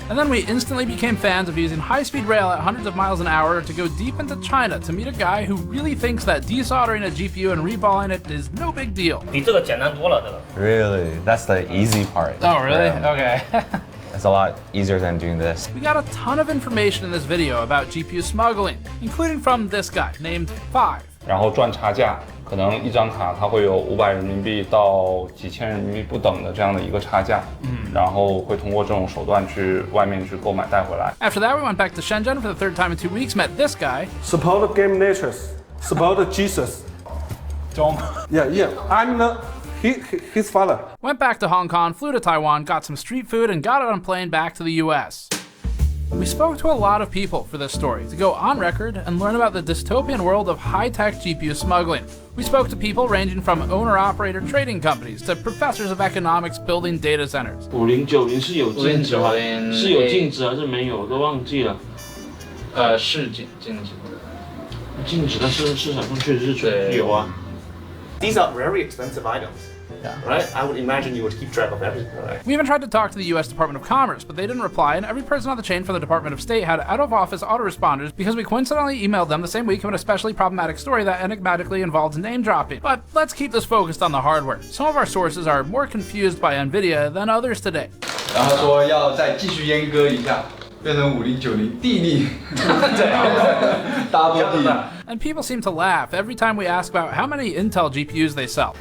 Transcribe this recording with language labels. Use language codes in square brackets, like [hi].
[en] And then we instantly became fans of using high-speed rail at hundreds of miles an hour to go deep into China to meet a guy who really thinks that desoldering a GPU and reballing it is no big deal. Really? That's the easy part. Oh, really? Okay. It's a lot easier than doing this. We got a ton of information in this video about GPU smuggling, including from this guy named Five. [zh] 然后赚差价，可能一张卡它会有500人民币到几千人民币不等的这样的一个差价，然后会通过这种手段去外面去购买带回来。 [en] After that, we went back to Shenzhen for the 3rd time in 2 weeks, met this guy. Support game natures. It's about Jesus. Don't. Yeah. I'm his father. Went back to Hong Kong, flew to Taiwan, got some street food, and got on a plane back to the US. We spoke to a lot of people for this story to go on record and learn about the dystopian world of high-tech GPU smuggling. We spoke to people ranging from owner-operator trading companies to professors of economics building data centers. [zh] 5090是有禁止吗？是有禁止还是没有？都忘记了。是禁止的。禁止，但是市场上确实是有啊。 [en] These are very expensive items. Right? I would imagine you would keep track of everything, right? We even tried to talk to the US Department of Commerce, but they didn't reply, and every person on the chain for the Department of State had out-of-office autoresponders because we coincidentally emailed them the same week of an especially problematic story that enigmatically involved name-dropping. But let's keep this focused on the hardware. Some of our sources are more confused by NVIDIA than others today. [zh] 然后说要再继续阉割一下，变成5090地利，double地。 [en] And people seem to laugh every time we ask about how many Intel GPUs they sell.